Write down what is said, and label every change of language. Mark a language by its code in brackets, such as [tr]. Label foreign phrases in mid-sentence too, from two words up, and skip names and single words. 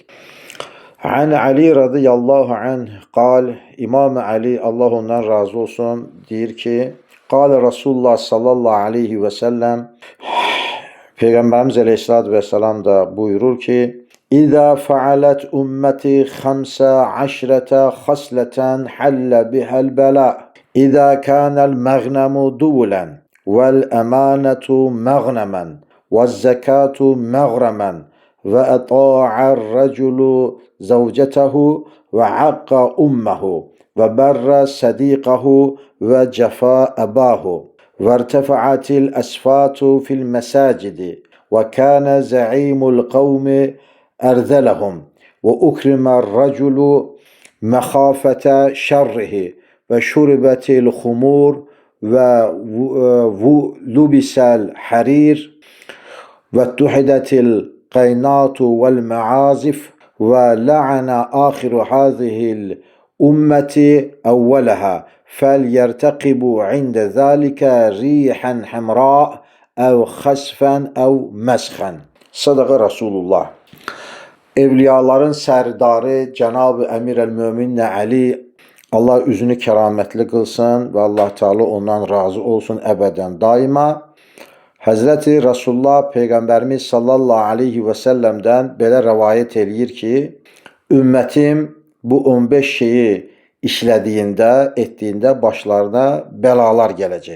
[ar] عن علي رضي الله عنه قال, [az] İmam Ali Allah ondan razı olsun deyir ki, [ar] قال رسول الله صلى الله عليه وسلم, [az] Peyğəmbərimiz [ar] عليه الصلاة والسلام [az] da buyurur ki, [ar] إذا فعلت أمتي 15 خصلة حل بها البلاء. إذا كان المغنم دولا والأمانة مغنما والزكاة مغرما وأطاع الرجل زوجته وعق أمه وبر صديقه وجفا أباه وارتفعت الأصوات في المساجد وكان زعيم القوم أرذلهم وأكرم الرجل مخافة شره وشربت الخمور و ولبس الحرير واتخذت القينات والمعازف ولعن آخر هذه الأمة أولها فليرتقبوا عند ذلك ريحا حمراء أو خسفا أو مسخا. صدق رسول الله. [az] Evliyaların sərdarı Cənab-ı Əmir el-Mömin Ali Allah üzünü kəramətli qılsın və Allah Teala ondan razı olsun əbədən daima. Həzrəti Rasulullah Peyğəmbərimiz [ar] صلى الله عليه وسلم [az] belə rəvayət eləyir ki, ümmətim bu 15 şeyi işlədiyində, etdiyində başlarına bəlalar gələcək.